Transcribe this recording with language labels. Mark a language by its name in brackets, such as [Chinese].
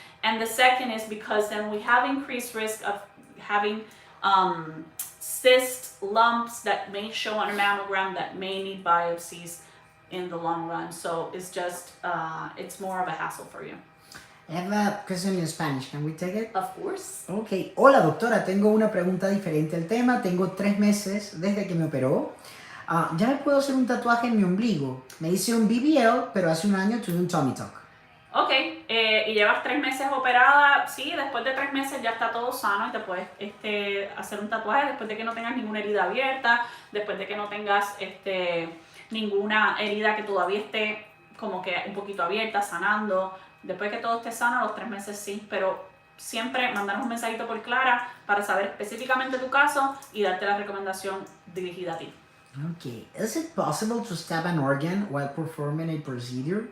[English] And the second is because then we have increased risk of having cysts, lumps that may show on a mammogram that may need biopsies in the long run. So it's just, it's more of a hassle for you. I have a question in Spanish. Can we take it? Of course. [Spanish] Ok. Hola, doctora. Tengo una pregunta diferente al tema. Tengo 3 meses desde que me operó. Ya me puedo hacer un tatuaje en mi ombligo. Me hice un BBL, pero hace un año tuve un tummy tuck. Ok, y llevas 3 meses operada, sí, después de 3 meses ya está todo sano y te puedes hacer un tatuaje después de que no tengas ninguna herida abierta, después de que no tengas ninguna herida que todavía esté como que un poquito abierta, sanando. Después que todo esté sano, a los 3 meses sí, pero siempre mandarnos un mensajito por Clara para saber específicamente tu caso y darte la recomendación dirigida a ti. [English] Okay. Is it possible to stab an organ while performing a procedure?